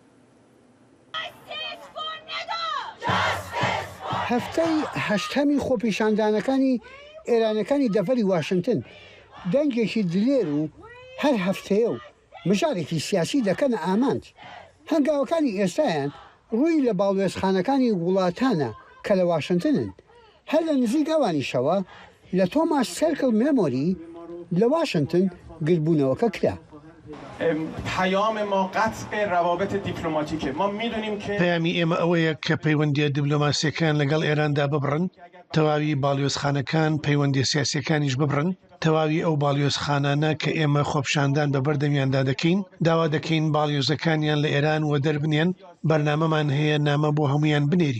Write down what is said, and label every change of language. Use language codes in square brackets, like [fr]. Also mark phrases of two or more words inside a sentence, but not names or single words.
[ckb] هەفتەی هەشتەمی خۆپیشاندانەکانی ئێرانەکانی دەڤەری واشنگتن دەنگێکی دلێر و هەر هەفتەیە و مژارێکی سیاسی دەکەنە ئامانج. هەنگاوەکانی ئێستایان ڕووی لە باڵوێزخانەکانی وڵاتانە کە لە واشنگتنن. هەر لە نزیک ئەوانیشەوە لە تۆماس سرکل مێمۆری لە واشنگتن گربوونەوەکە کرا. [fa] پیام ما قطع روابط دیپلماتیکه. ما میدونیم که [ckb] پەیامی ئێمە ئەوەیە کە پەیوەندیە دیپلۆماسیەکان لەگەڵ ئێراندا ببڕن، تەواوی باڵیۆزخانەکان پەیوەندی سیاسیەکانیش ببڕن، تەواوی ئەو باڵیۆزخانانە کە ئێمە خۆپیشاندان بە بەردەمیاندا دەکەین، داوا دەکەین باڵیۆزەکانیان لە ئێران و دەربنێن. بەرنامەمان هەیە نامە بۆ هەمویان بنێری.